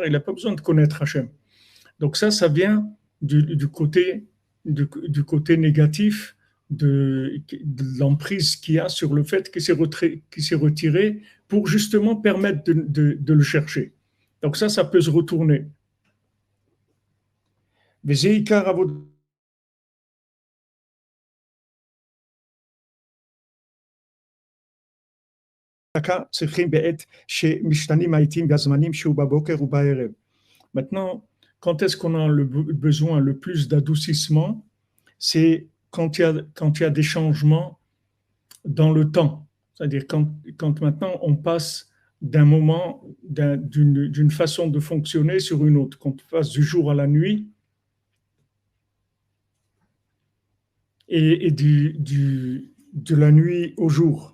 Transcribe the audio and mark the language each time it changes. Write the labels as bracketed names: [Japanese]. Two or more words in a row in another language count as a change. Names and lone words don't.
[French] Il n'a pas besoin de connaître Hachem. Donc ça vient du côté négatif de l'emprise qu'il y a sur le fait qu'il s'est retiré pour justement permettre de le chercher. Donc ça peut se retourner. [Hebrew] וזה עיקר עבודה צריכים בעת שמשתנים העיתים והזמנים שהוא בבוקר ובערב. [French] Maintenant, quand est-ce qu'on a le besoin le plus d'adoucissement? C'est quand il y a des changements dans le temps. C'est-à-dire quand maintenant on passe d'un moment, d'une façon de fonctionner sur une autre, quand on passe du jour à la nuit, et de la nuit au jour.